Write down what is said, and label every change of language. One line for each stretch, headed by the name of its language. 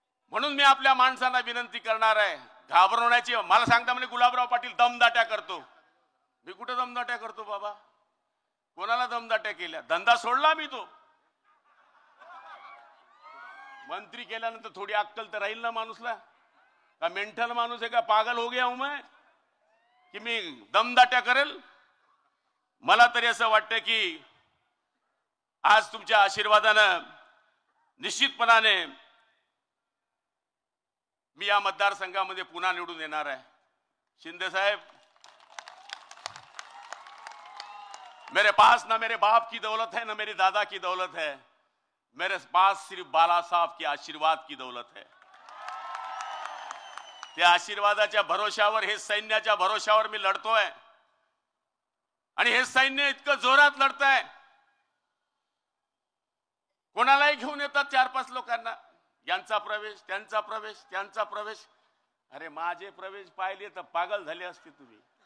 Marathi: म्हणून मी आपल्या माणसांना विनंती करणार आहे, घाबरवण्याची. मला सांगता म्हणजे गुलाबराव पाटील दमदाट्या करतो. मी कुठे दमदाट्या करतो बाबा? कोणाला दमदाट्या केल्या? धंदा सोडला मी तो. मंत्री केल्यानंतर थोडी अक्कल तर राहील ना माणूसला. का मेंटल माणूस आहे का?
Hindi: पागल हो गया हूं मैं की
Marathi: मी दमदाट्या करेल? मला तरी असं वाटतं की आज तुमच्या आशीर्वादानं निश्चितपणाने मी या मतदारसंघामध्ये पुन्हा निवडून येणार आहे.
Hindi: शिंदे साहेब, मेरे पास ना मेरे बाप की दौलत है, ना मेरे दादा की दौलत है. मेरे पास सिर्फ बाला साहब के आशीर्वाद की दौलत है.
Marathi: त्या आशीर्वादाच्या भरोशावर, हे सैन्याच्या भरोशावर मी लढतोय. आणि हे सैन्य इतकं जोरात लढतंय, कोणालाही घेऊन येतात 4-5 लोकांना. यांचा प्रवेश, त्यांचा प्रवेश, त्यांचा प्रवेश. अरे माझे प्रवेश पाहिले तर पागल झाले असते तुम्ही.